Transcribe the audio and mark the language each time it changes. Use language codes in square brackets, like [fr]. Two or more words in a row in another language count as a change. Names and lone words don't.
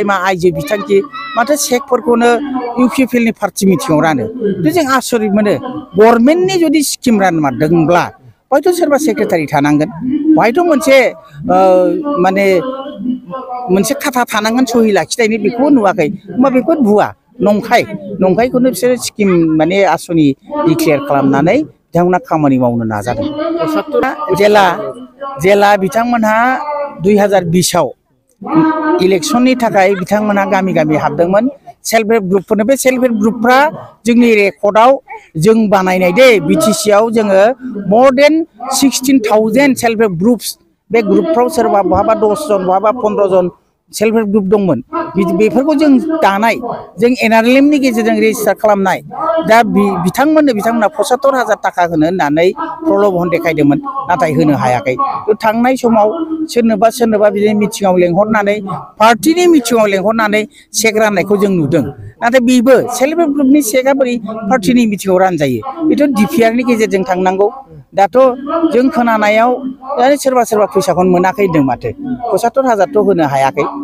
[brx] मा आइजो बिथांखि माथो चेकफोरखौनो इउपिपिएल नि पार्टि मिटिङाव रानो जों आसरित मोनो गभर्नमेन्टनि जुदि स्किम रानमारदोंब्ला हयथ' सोरबा सेक्रेटारि थानांगोन हयथ' मोनसे माने मोनसे खाथा थानांगोन सहि लाखिनायनि बेखौ नुवाखै होमबा बेखौ भुवा नंखायखौनो बिसोरो स्किम माने आसनि डिक्लेयार खालामनानै बिथांमोना खामानि मावनो नाजादों जेला बिथांमोनहा 2020 आव इलेक्शननि थाखाय बिथांमोना गामि गामि हाबदोंमोन [en] self help [brx] ग्रुपफोरनो बे सेल्फ हेल्प ग्रुपफ्रा जोंनि रेकर्डआव जों बानायनाय दे बिटिसि आव जोङो [en] more than 16,000 self help groups [brx] बे ग्रुपफ्राव सोरबा बहाबा 10 जन बहाबा 15 जन सेल्फ हेल्प ग्रुप दंमोन बेफोरखौ जों दानाय जों एनआरएलएमनि गेजेरजों रेजिस्टार खालामनाय दा बिथांमोना 75,000 थाखा होनो होननानै प्रल'भन देखायदोंमोन नाथाय होनो हायाखै थांनाय समाव सोरनोबा बिदिनो मिटिङाव लेंहरनानै पार्टिनि मिटिङाव लेंहरनानै चेक राननायखौ जों नुदों नाथाय बेबो [en] self help [brx] ग्रुपनि चेकआ बोरै पार्टिनि मिटिङाव रानजायो बेथ' [en] DPR [brx] थांनांगौ दाथ' जों खोनानायाव सोरबा फैसाखौनो मोनाखै होनदों माथो 75,000 थ' होनो हायाखै